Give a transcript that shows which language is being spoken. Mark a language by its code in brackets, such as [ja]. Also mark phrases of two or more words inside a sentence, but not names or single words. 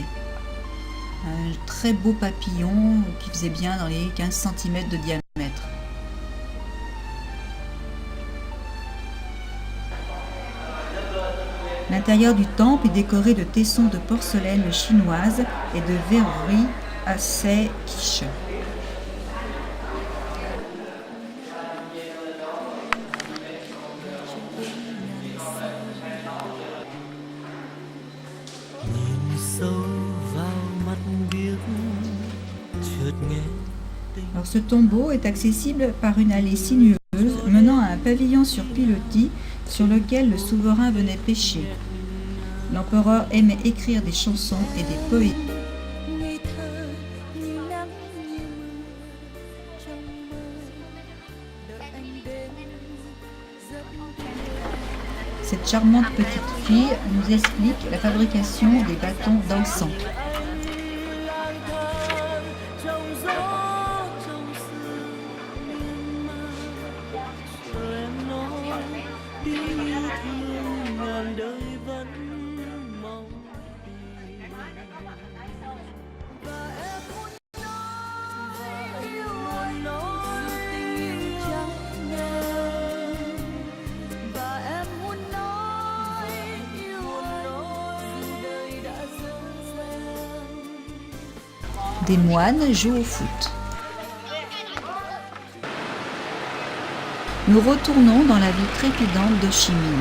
[fr] Un très beau papillon qui faisait bien dans les 15 cm de diamètre. L'intérieur du temple est décoré de tessons de porcelaine chinoise et de verreries assez quiche. [vi] Nhìn sâu vào mắt biếc chợt nghe tình [fr] Alors, ce tombeau est accessible par une allée sinueuse menant à un pavillon sur pilotis sur lequel le souverain venait pêcher. L'empereur aimait écrire des chansons et des poèmes. [vi] Ngày thơ như nắng như mưa trong mơ, đợi anh đến giấc [fr] Cette charmante petite fille nous explique la fabrication des bâtons d'encens. [vi] lang thang trong gió trong sương miên man, chờ em nói đi yêu thương ngàn đời vẫn mong tìm. Và em muốn nói yêu anh tình yêu trắng ngần. Và em muốn nói yêu anh dù đời đã dở dang. [fr] Des moines jouent au foot. Nous retournons dans la ville trépidante d'Ho Chi Minh.